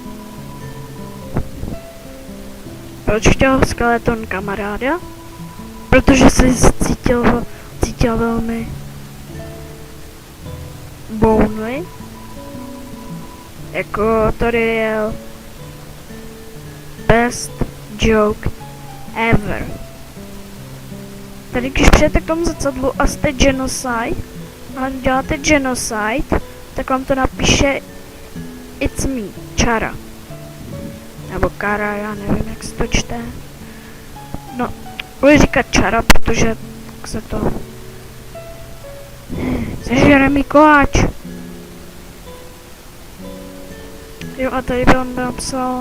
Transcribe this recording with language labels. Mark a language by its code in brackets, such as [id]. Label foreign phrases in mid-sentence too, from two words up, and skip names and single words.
[cs] Proč chtěl skeleton kamaráda? Protože se cítil velmi lonely. Jako tady je [en] best joke ever. [cs] Tady když přijete k tomu zrcadlu a jste genocide, a děláte genocide, tak vám to napíše [en] it's me, [cs] Chara. Nebo Kara, já nevím, jak se to čte. No, budu říkat Chara, protože tak se to... Sežere mi koláč. Jo, a tady bych napsal...